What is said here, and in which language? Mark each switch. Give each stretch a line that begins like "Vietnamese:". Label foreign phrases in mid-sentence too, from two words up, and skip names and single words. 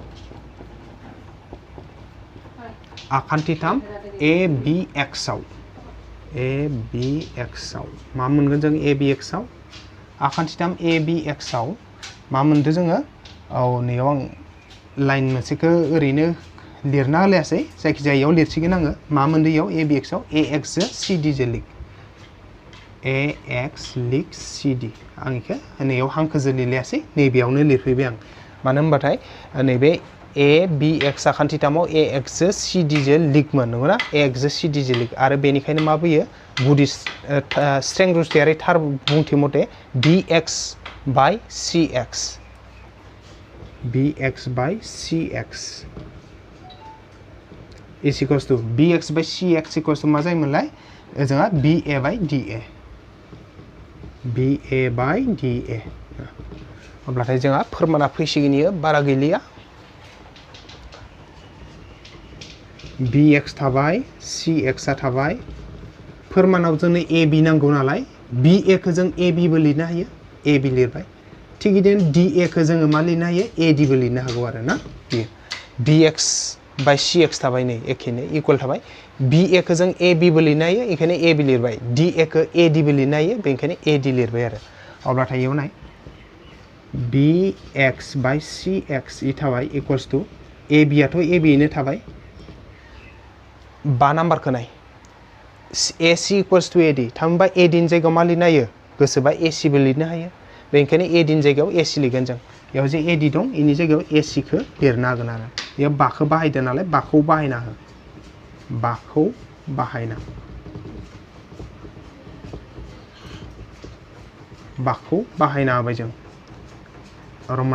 Bodo: आखान्थि 3 ABX आव ABX आव मा मोनगोन जों ABX आव आखान्थि 3 ABX आव मा मोनदो जोङो औ नैयाव आं लाइन मोनसेखौ ओरैनो लिरना होलायासै जायखिजाया इयाव लिरसिगोन आङो मा मोनदो इयाव ABX आव AX जो CD जो लिक AX लिक CD आं इखो नैयाव हांखोजों लिरलायासै नैबेयावनो लिरफैबाय आं मानो होनबाथाय नैबे ABX आखान्थि 3 आव AX जो CD जो लिकमोन नंगौना AX जो CD जो लिक आरो बेनिखायनो मा फैयो गुदि स्ट्रें रुजुथायारि थार बुंथि मते BX by CX BX by CX
English: is equals to
Bodo: BX by CX
English: equals to
Bodo: मा जायोमोनलाय जोंहा BA by DA BA by DA अब्लाथाय जोंहा फोरमाना फैसिगोन इयो बारा गैलिया BX थाबाय CX आ थाबाय फोरमानाव जोंनो AB नांगौ नालाय BA खौ जों AB बो लिरनो हायो AB लिरबाय थिग बिदिनो DA खौ जोङो मा लिरनो हायो AD बो लिरनो हागौ आरो ना BX by CX थाबाय नै एखेनो इक्वल थाबाय BA खौ जों AB बो लिरनो हायो बेखायनो AB लिरबाय DA खौ AD बो लिरनो हायो बेनिखायनो AD लिरबाय आरो अब्लाथाय इयाव नाय BX by CX इ थाबाय
English: equals to
Bodo: AB आथ' AB नो थाबाय 5 नाम्बारखौ नाय AC
English: equals to
Bodo: AD थामहिनबा AD नि जायगायाव मा लिरनो हायो गोसोबा एसिबो लिरनो हायो बेनिखायनो एडिनि जायगायाव एसि लिरगोन जों बेयाव जे एडि दं इनि जायगायाव एसिखौ लिरनो हागोन आरो बेयाव बाखौ बाहायदों नालाय बाखौ बाहायना हो बाखौ बाहायना बाखौ बाहायना होबाय जों रमान